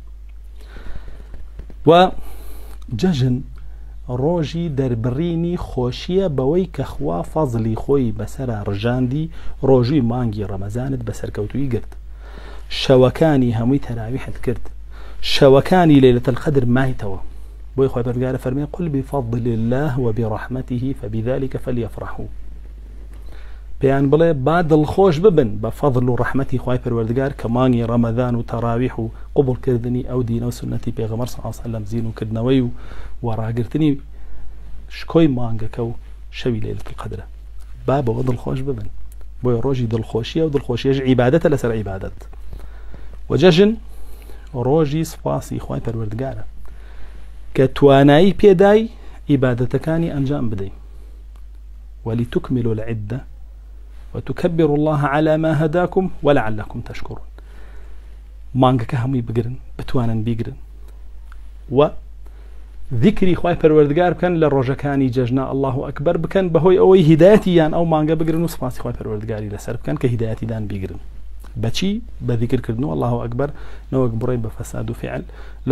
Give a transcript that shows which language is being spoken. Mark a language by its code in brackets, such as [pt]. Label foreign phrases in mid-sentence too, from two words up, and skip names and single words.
[ckb] و جەژن ڕۆژی دەربڕینی خۆشیە بەوەی کە خوا فەزلی خۆی بەسەرا ڕژاندی ڕۆژووی مانگی ڕەمەزانت بەسەرکەوتووی گرت شەوەکانی هەمووی تەراویحت کرد شەوەکانی لەیلەتە القەدر مایتەوە بۆی خۆی پەروەردگارە فەرمێ [ar] قل بفضل الله وبرحمته فبذلك فليفرحوا [ckb] پێیان بڵێ با دڵخۆش ببن بە فەضل و ڕەحمەتی خوای پەروەردگار کە مانگی ڕەمەزان و تەراویح و قبولکردنی ئەو دینە و سنەتی پێغەمبەر [ar] صلی الله علیه وسلم [ckb] زین و کردنەوەی و وەڕاگرتنی شکۆی مانگەکە و شەوی لەیلەتە القەدرە با بەوە دڵخۆش ببن بۆیە ڕۆژی دڵخۆشیە و دڵخۆشیەش عیبادەتە لەسەر عیبادەت و جەژن ڕۆژی سوپاسی خوای پەروەردگارە کە توانایی پێدای عیبادەتەکانی ئەنجام بدەین [ar] ولتكملوا العدة وتكبروا الله على ما هداكم ولعلكم تشكرون [ckb] مانگەکە هەمووی بگرن بتوانن بیگرن و ذیکری خوای پەروەردگار بکەن لە ڕۆژەکانی جەژنە [ar] الله ئەکبەر [ckb] بکەن بەهۆی ئەوەی هیدایەتیان ئەو مانگە بگرن و سوپاسی خوای پەروەردگاری لەسەر بکەن کە هیدایەتیدان بیگرن بەچی بە ذیکرکردن و [ar] الله ئەکبەر [ckb] نەوەک بڕۆی بە فەساد و فعل لەو